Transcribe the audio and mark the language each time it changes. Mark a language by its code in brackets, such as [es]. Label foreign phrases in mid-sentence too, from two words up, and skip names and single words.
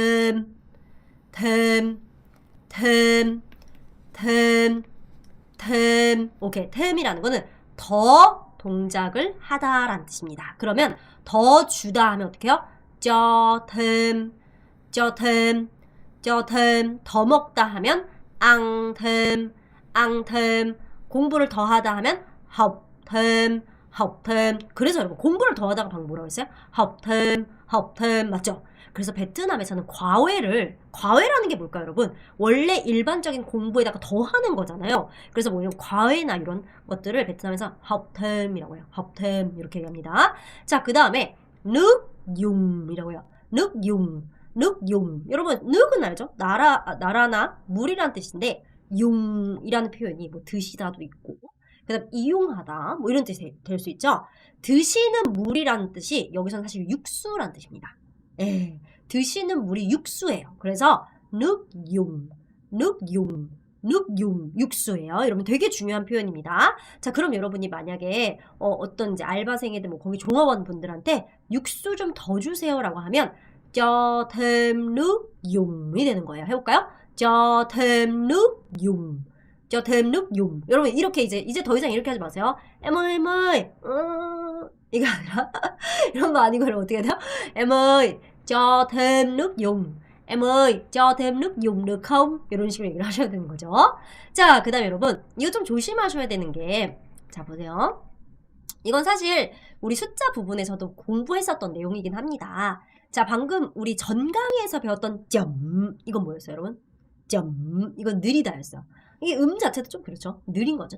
[ko] 오케이, 템이라는 거는 더 동작을 하다라는 뜻입니다. 그러면 더 주다 하면 어떻게 해요? [vi] cho thêm [ko] 더 먹다 하면 [vi] ăn thêm [ko] 공부를 더 하다 하면 [vi] học thêm [ko] 그래서 여러분 공부를 더 하다가 방금 뭐라고 했어요? [vi] học thêm 맞죠? [ko] 그래서 베트남에서는 과외라는 게 뭘까요, 여러분? 원래 일반적인 공부에다가 더 하는 거잖아요. 그래서 뭐 이런 과외나 이런 것들을 베트남에서 [vi] học thêm [ko] 이라고 해요. [vi] học thêm [ko] 이렇게 얘기합니다. 자, 그 다음에 [vi] nước dùng [ko] 이라고 해요. [vi] nước dùng [ko] 여러분 nước 은 알죠? 나라나 물이라는 뜻인데 용이라는 표현이 뭐 드시다도 있고 그 다음 이용하다 뭐 이런 뜻이 될 수 있죠. 드시는 물이라는 뜻이 여기서는 사실 육수라는 뜻입니다. 드시는 물이 육수예요. 그래서 [vi] nước dùng [ko] 육수예요. 여러분 되게 중요한 표현입니다. 자, 그럼 여러분이 만약에 어떤 이제 알바생이든 뭐 거기 종업원 분들한테 육수 좀 더 주세요라고 하면 [vi] cho thêm nước dùng [ko] 이 되는 거예요. 해볼까요? [vi] cho thêm nước dùng [ko] 여러분 이렇게 이제 더 이상 이렇게 하지 마세요. [vi] em ơi [ko] 이거 아니라 이런 거 아니고 그럼 어떻게 돼요? [vi] em ơi cho thêm nước dùng em ơi cho thêm nước dùng được không? [ko] 이런 식으로 얘기를 하셔야 되는 거죠. 자, 그 다음에 여러분 이거 좀 조심하셔야 되는 게 자, 보세요. 이건 사실 우리 숫자 부분에서도 공부했었던 내용이긴 합니다. 자, 방금 우리 전 강의에서 배웠던 점 이건 뭐였어요, 여러분? 점 이건 느리다였어요. 이게 자체도 좀 그렇죠. 느린 거죠.